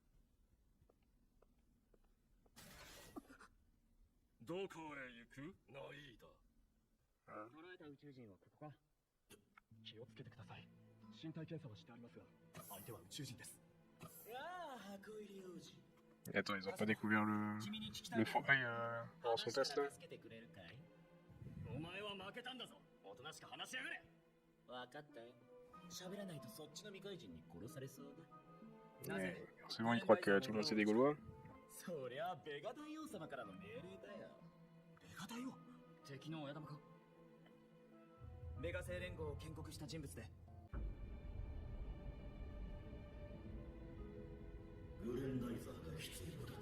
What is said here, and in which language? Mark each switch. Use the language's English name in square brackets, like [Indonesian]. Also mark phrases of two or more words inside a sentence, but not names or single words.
[Japanese] どこへ行く？ナイーダ。捕らえた宇宙人はここか。気をつけてください。身体検査はしてありますが、相手は宇宙人です。ああ、箱入り王子。 [French] Attends, ils ont pas découvert le forail pendant son test là? [Japanese] 助けてくれるかい？お前は負けたんだぞ。おとなしく話しやがれ。わかったよ。喋らないとそっちの未開人に殺されそうだ。 [French] Ouais, forcément, ils croient que tout le monde c'est des Gaulois. [Japanese] そりゃベガ大王様からの命令だよ。ベガ大王？敵の親玉か？ベガ星連合を建国した人物で。グレンダイザーが必要だ。